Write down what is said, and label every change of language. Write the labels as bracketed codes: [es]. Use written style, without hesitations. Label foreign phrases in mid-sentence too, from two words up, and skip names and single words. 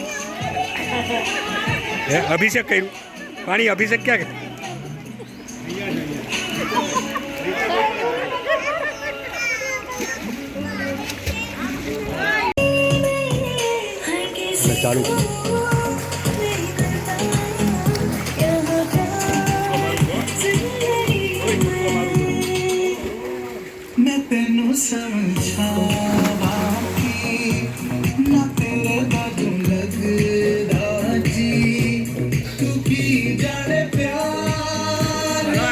[gu] હે અભિષેક કર્યું પાણી, અભિષેક ક્યાં કર્યું? ચાલુ [pa] ਮੈਂ ਤੈਨੂੰ ਸਮਝਾਵਾਂ ਕੀ ਨਾ ਤੇਰੇ ਬਾਜੂ ਲਗਦਾ ਜੀ ਤੂੰ ਕੀ ਜਾਣੇ ਪਿਆਰ